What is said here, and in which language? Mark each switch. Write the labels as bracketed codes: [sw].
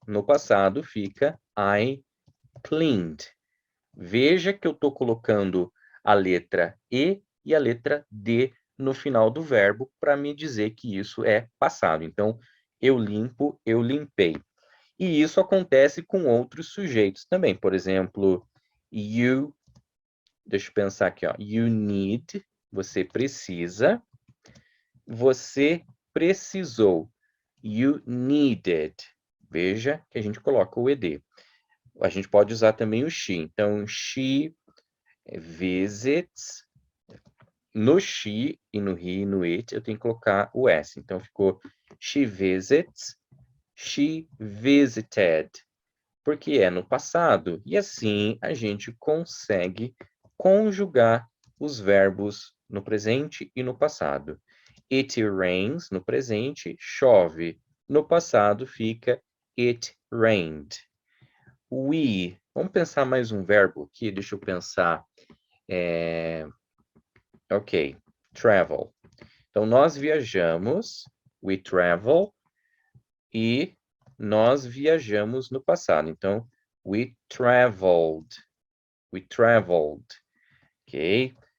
[pt] No passado fica [en] I cleaned. [pt] Veja que eu estou colocando a letra E a letra D no final do verbo para me dizer que isso é passado. Então, eu limpo, eu limpei. E isso acontece com outros sujeitos também. Por exemplo, deixa eu pensar aqui, [en] you need, [pt] você precisa, você precisou, [en] you needed. [pt] Veja que a gente coloca o ED. A gente pode usar também o she. [en] Então, she visits. [pt] No she e no he e no it, eu tenho que colocar o S. Então, ficou [en] she visits, she visited. [pt] Porque é no passado. E assim, a gente consegue conjugar os verbos no presente e no passado. [en] It rains, [pt] no presente, chove. No passado, fica [en] it rained. We. [pt] Vamos pensar mais um verbo aqui. Deixa eu pensar. [en] Ok. Travel. [pt] Então, nós viajamos. [en] We travel. [pt] E nós viajamos no passado. [en] Então, we traveled. We traveled. Ok?